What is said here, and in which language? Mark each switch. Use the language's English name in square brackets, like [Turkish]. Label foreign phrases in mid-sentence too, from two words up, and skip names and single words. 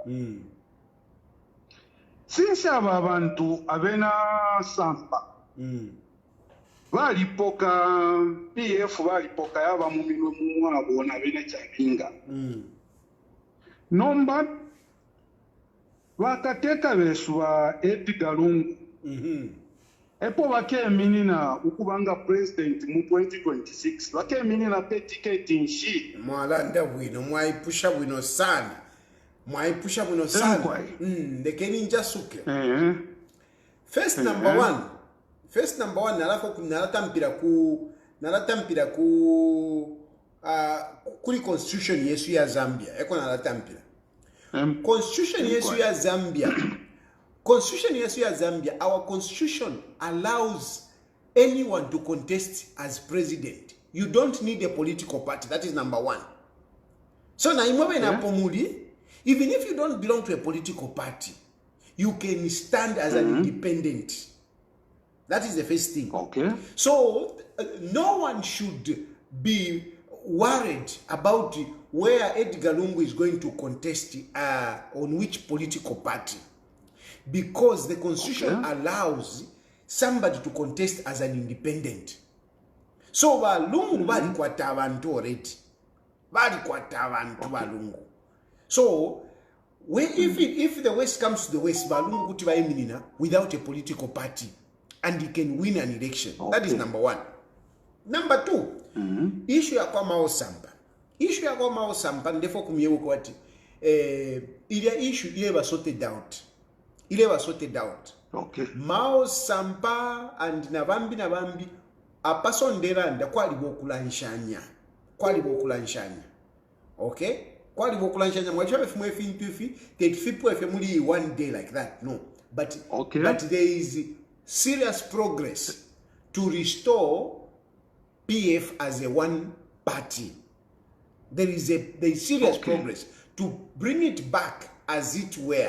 [Bemba] since aba abantu abena samba balipoka PF balipoka yaba mu minwe mu mwabo na bene chalinga nomba wakateka besu wa Edgar Lungu epo bakeminina ukubanga president mu 2026 bakeminina ticket nshi mwalanda bwino mwaipusha bwino sana. Mwaipusha bwino sana. Lekeni njasuke. [English] First number one [Bemba] nalatampira ku kuri constitution yesu ya Zambia eko nalatampira Constitution yesu ya Zambia. Constitution yesu ya Zambia. [English] Our constitution allows anyone to contest as president. You don't need a political party. That is number one. [Bemba] So na imwe na pomuli, [English] even if you don't belong to a political party, you can stand as an independent. That is the first thing. Okay. So no one should be worried about where Edgar Lungu is going to contest on which political party, because the constitution allows somebody to contest as an independent. [Bemba] So Balungu bali kwata abantu already. Bali kwata abantu Balungu. [English] So if the West comes to the West, Balungu [Bemba] kuti bayiminina [English] without a political party, and he can win an election. That is number one. Number two, issue [Bemba] ya kwa [English] Mao Sampa. [Bemba] Issue ya kwa Mao Sampa ndefo kumyewo kwati ile issue ile [English] was sorted out. Ile was sorted out. Okay. [Bemba] Mao Sampa and Navambi apasonderanda kwali bokulanshanya. Kwali bokulanshanya. Okay? Kwali bokulanshanya mwachabe fumwe fintufi [English] that people [Bemba] if muli [English] one day like that. [Bemba] No. [English] But there is serious progress to restore PF as a one party. There is serious progress to bring it back as it were.